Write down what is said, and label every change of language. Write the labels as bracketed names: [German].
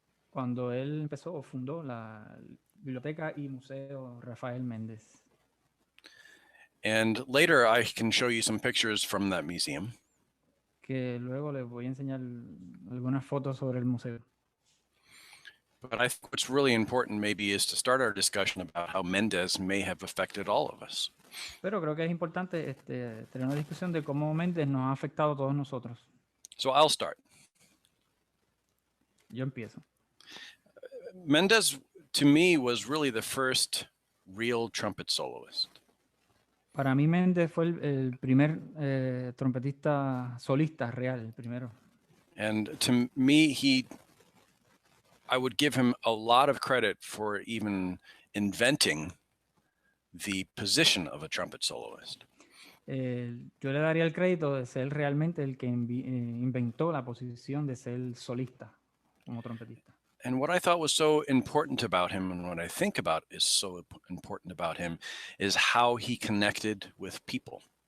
[Spanish] cuando él empezó o fundó la biblioteca y museo Rafael Méndez. [English] And later I can show you some pictures from that museum. [Spanish] Que luego les voy a enseñar algunas fotos sobre el museo. [English] But I think what's really important maybe is to start our discussion about how Mendez may have affected all of us. [Spanish] Pero creo que es importante tener una discusión de cómo Méndez nos ha afectado a todos nosotros. [English] So I'll start. [Spanish] Yo empiezo. [English] Mendez, to me, was really the first real trumpet soloist. [Spanish] Para mí Méndez fue el primer trompetista solista real, el primero. [English] And to me, I would give him a lot of credit for even inventing the position of a trumpet soloist. [Spanish] Yo le daría el crédito de ser realmente el que inventó la posición de ser solista como trompetista. [English] And what I thought was so important about him, and what I think about is so important about him, is how he connected with people.